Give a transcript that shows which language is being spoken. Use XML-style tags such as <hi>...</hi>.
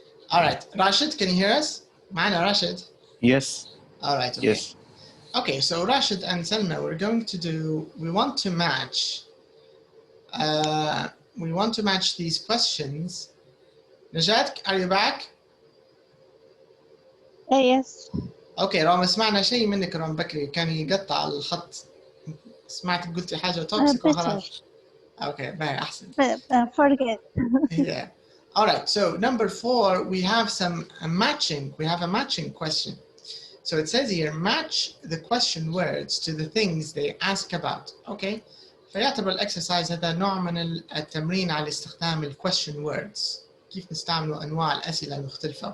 <en>All right, Rashid, can you hear us?</en> <ar>معنا</ar> <en>Rashid. Yes. All right. Okay. Yes. Okay, so Rashid and Selma, we're going to do. We want to match. We want to match these questions. Najat, are you back? Yes.</en> <ar>Okay, رغم سمعنا شيء منك رغم بكري كان يقطع الخط. سمعت قلتي حاجة توكسيك وخلاص.</ar> <en>Okay,</en> <ar>باهي أحسن.</ar> <en>Forget. Yeah. All right. So number 4, we have a matching question. So it says here, match the question words to the things they ask about. Okay.</en> <ar>فيعتبر الexercise هذا نوع من التمرين على استخدام ال</ar> <en>question words.</en> <ar>كيف نستعملوا أنواع الأسئلة المختلفة.</ar>